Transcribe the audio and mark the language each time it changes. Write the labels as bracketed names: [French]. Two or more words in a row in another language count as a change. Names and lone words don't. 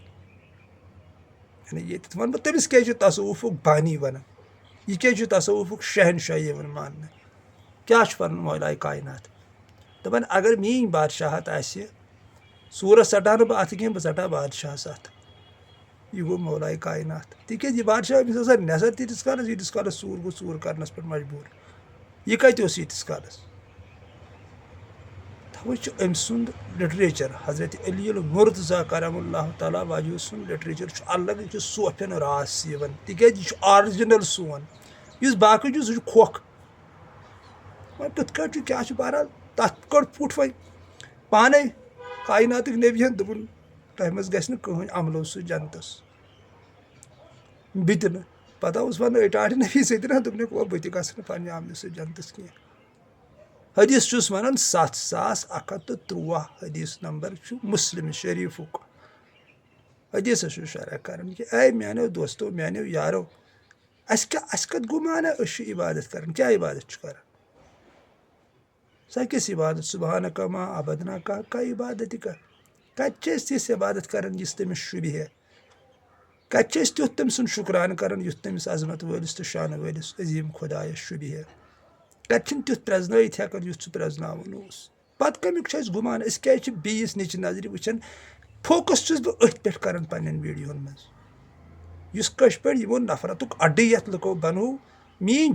[Kashmiri] یعنی ییٚتٮ۪تھ ونہٕ بہٕ تٔمِس کیٛازِ چھُ تصوُفُک بانی ونان یہِ کیٛازِ چھُ تصوُفُک شہنشاہ یِوان ماننہٕ کیٛاہ چھُ ونان مولا کاینات دپان اگر میٲنۍ بادشاہت آسہِ ژوٗرس ژٹہٕ نہٕ بہٕ اتھٕ کینٛہہ بہٕ ژٹہٕ بادشاہس اتھٕ یہِ گوٚو مولا کاینات تِکیٛازِ یہِ بادشاہ أمِس آسان نظر تیٖتِس کالس ژوٗر گوٚو ژوٗر کرنس پٮ۪ٹھ مجبوٗر یہِ کتہِ اوس ییٖتِس کالس توے چھُ أمۍ سُنٛد لٹریچر حضرت علی المرتضیٰ [Arabic] کرم اللہ تعالیٰ واجوٗ [Kashmiri] سُنٛد لٹریچر چھُ الگ یہِ چھُ صوفین راس یِوان تِکیٛازِ یہِ چھُ آرجنل سون یُس باقٕے چھُ سُہ چھُ کھوکھ وۄنۍ کِتھ کٲٹھۍ چھُ کیٛاہ چھُ بہرحال تتھ کٔڑ پھُٹ وۄنۍ پانے کایناتٕکۍ نبیَن دوٚپُن تۄہہِ منٛز گژھِ نہٕ کٕہٕنۍ عملو سۭتۍ جنتس بہٕ تہِ نہٕ پتہٕ اوس ونان اٹاٹہِ نبی سۭتۍ دوٚپنکھ بہٕ تہِ گژھٕ نہٕ پننہِ عملہِ سۭتۍ جنتس کینٛہہ حدیث چھُس ونان 7113 حدیث نمبر چھُ مُسلم شریٖفُک حدیثس چھُ شرح کران کہِ اے میانیو دوستو میانیو یارو اَسہِ کتھ گوٚو مانا أسۍ چھِ عبادت کران کیٛاہ عبادت چھُ کران سۄ کِژھ عبادت [Arabic] سُبحانہ کما عبدنا [Kashmiri] کا عبادت کتہِ چھِ أسۍ تِژھ عبادت کران یُس تٔمِس شوٗبہِ ہے کتہِ چھِ أسۍ تیُتھ تٔمۍ سُنٛد شُکرانہٕ کران یُتھ تٔمِس عظمت وٲلِس تہٕ شانہٕ وٲلِس عظیٖم خۄدایس شوٗبہِ ہے کتہِ چھِنہٕ تیُتھ پرٛزنٲیِتھ ہٮ۪کان یُتھ سُہ پرٛزناوُن اوس پتہٕ کمیُک چھُ اَسہِ گُمان أسۍ کیٛازِ چھِ بیٚیِس نِچہِ نظرِ وٕچھان فوکس چھُس بہٕ أتھۍ پٮ۪ٹھ کران پننٮ۪ن ویٖڈیوہن منٛز یُس کٲشِر پٲٹھۍ یِمو نفرتُک اڈٕ یتھ لُکو بنوو میٲنۍ